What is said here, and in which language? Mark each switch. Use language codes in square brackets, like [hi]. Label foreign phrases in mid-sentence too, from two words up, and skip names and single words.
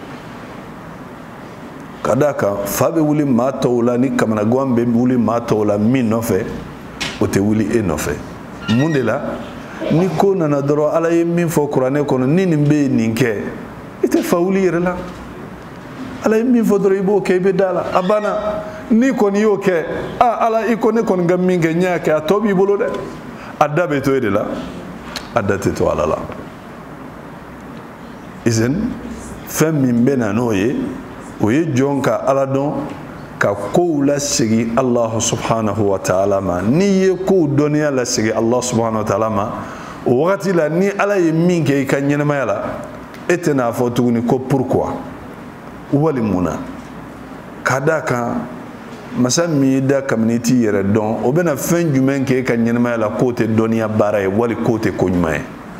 [bm] kada kan fa bɛ wuli maa tɔw la ni kamanagan bɛ wuli maa tɔw la min nɔfɛ o tɛ wuli e nɔfɛ mun de la ni ko nana dɔrɔn Ala ye min fɔ Kuranɛ kɔnɔ ni nin bɛ nin kɛ i tɛ fa wuli yɛrɛ la Ala ye min fɔ dɔrɔn i b'o kɛ i bɛ da la a banna ni kɔni y'o kɛ Ala i ko ne kɔni ka min kɛ n y'a kɛ a tɔ b'i bolo dɛ a da bɛ to e de la a da tɛ to Ala la izin fɛn min bɛ na n'o ye o ye jɔn ka Ala dɔn ka kow lasegi [ar] الله سبحانه وتعالى [bm] ma n'i ye kow dɔnniya lasegi [ar] الله سبحانه وتعالى [bm] ma o wagati la ni Ala ye min kɛ i ka ɲɛnamaya la e tɛna fɔ tuguni ko pourquoi wali munna ka da kan masa min y'i da kabini i t'i yɛrɛ dɔn o bɛna fɛn jumɛn kɛ e ka ɲɛnamaya la k'o tɛ dɔnniya baara ye wali k'o tɛ ko ɲuman ye